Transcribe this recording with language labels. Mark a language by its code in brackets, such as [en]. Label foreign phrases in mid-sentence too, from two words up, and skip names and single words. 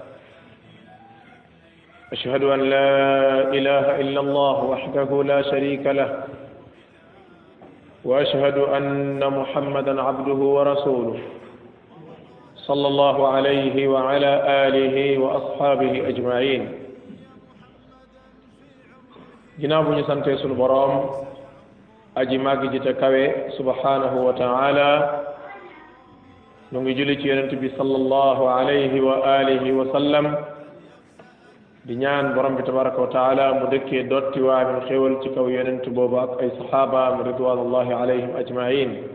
[ar] أشهد أن لا إله إلا الله وحده لا شريك له وأشهد أن محمدا عبده ورسوله صلى الله عليه وعلى آله وأصحابه أجمعين [wo] ginnaaw bu ñu sante sunu boroom aji màgg ji te kawe [ar] سبحانه وتعالى [wo] ñu ngi julli ci yonent bi [ar] صلى الله عليه وآله وسلم [wo] di ñaan borom bi [ar] تبارك وتعالى [wo] mu dëkkee dotti waamin xéwal ci kaw yonent boobu ak ay saxaabaam [ar] رضوان الله عليهم أجمعين